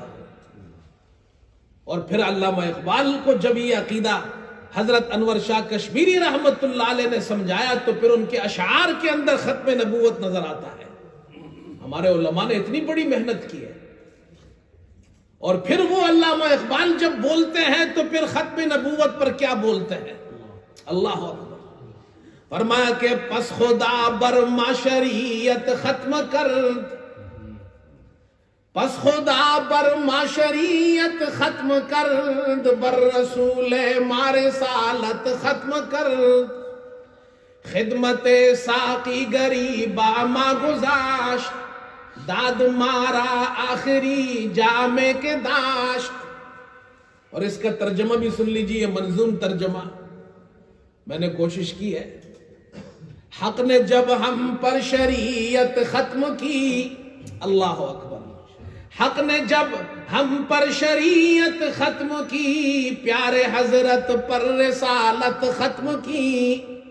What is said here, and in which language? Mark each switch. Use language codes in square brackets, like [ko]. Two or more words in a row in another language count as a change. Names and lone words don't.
[ur] اور پھر علامہ اقبال کو جب یہ عقیدہ حضرت انور شاہ کشمیری رحمت اللہ علیہ نے سمجھایا تو پھر ان کے اشعار کے اندر ختم نبوت نظر آتا ہے۔ ہمارے علماء نے اتنی بڑی محنت کی ہے، اور پھر وہ علامہ اقبال جب بولتے ہیں تو پھر ختم نبوت پر کیا بولتے ہیں؟ [ar] اللہ اکبر۔ [ur] فرمایا کہ [fa] پس خدا بر معشریت ختم کرد، پس خدا بر معشریت ختم کرد، بر رسول مار رسالت ختم کرد، خدمت ساقی گریبا ما گزاشت، داد مارا آخری جامے کے داشت۔ [ur] اور اس کا ترجمہ بھی سن لیجیے، منظوم ترجمہ میں نے کوشش کی ہے۔ حق نے جب ہم پر شریعت ختم کی، [ar] اللہ اکبر، [ur] حق نے جب ہم پر شریعت ختم کی، پیارے حضرت پر رسالت ختم کی،